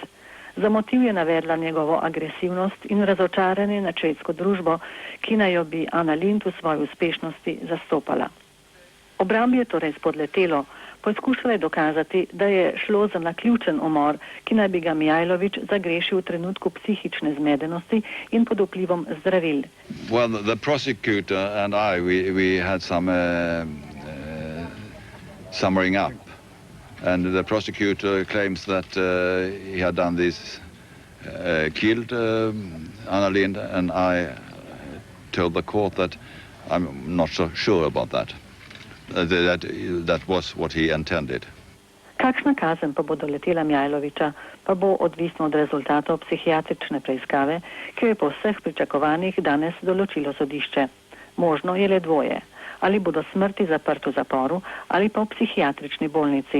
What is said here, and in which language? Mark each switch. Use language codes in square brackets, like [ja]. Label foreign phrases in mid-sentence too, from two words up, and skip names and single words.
[sl] Za motiv je navedla njegovo agresivnost in razočaranje na švedsko družbo, ki naj jo bi Anna Lindh v svoji uspešnosti zastopala. Obrambi je torej spodletelo, poskušala je dokazati, da je šlo za naključen umor, ki naj bi ga Mijajlović zagrešil v trenutku psihične zmedenosti in pod vplivom zdravil. [en] Well, the prosecutor and I, we had some summering up. And the prosecutor claims that he had done this, killed Anna Lindh, and I told the court that I'm not so sure about that. That was what he intended. [sl] Kakšna kazen pa bo doletela Mijajlovića, pa bo odvisno od rezultatov psihiatrične preiskave, ki jo je po vseh pričakovanjih danes določilo sodišče. Možno je le dvoje. Ali bo do smrti zaprt v zaporu ali pa v psihiatrični bolnici.